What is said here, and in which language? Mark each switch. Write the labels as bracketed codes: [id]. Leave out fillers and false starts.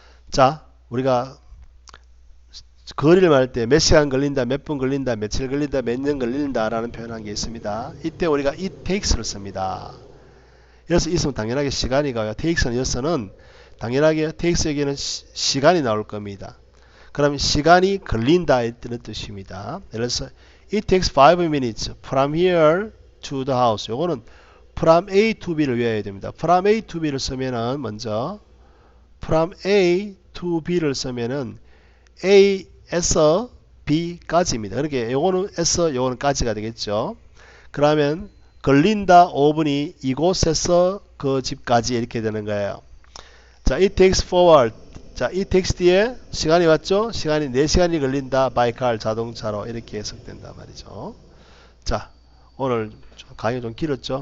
[ko] 자, 우리가 거리를 말할 때 몇 시간 걸린다, 몇 분 걸린다, 며칠 걸린다, 몇 년 걸린다 라는 표현한 게 있습니다. 이때 우리가 [en] it takes [ko] 를 씁니다. 여기서 있으면 당연하게 시간이고요. takes는 여기서는 당연하게 takes에게는 시간이 나올 겁니다. 그럼 시간이 걸린다 이런 뜻입니다. 예를 들어서 [en] it takes 5 minutes from here to the house. [ko] 요거는 [en] from A to B [ko] 를 외워야 됩니다. [en] from A to B [ko] 를 쓰면은 먼저 from A to B를 쓰면은 A에서 B까지입니다. 그렇게 요거는 에서 요거는 까지가 되겠죠. 그러면 걸린다 5분이 이곳에서 그 집까지 이렇게 되는 거예요. [en] 자, it takes forward. [ko] 자, [en] it takes [ko] 뒤에 시간이 왔죠? 시간이 4시간이 걸린다. [en] by car [ko] 자동차로 이렇게 해석된단 말이죠. 자, 오늘 강의가 좀 길었죠?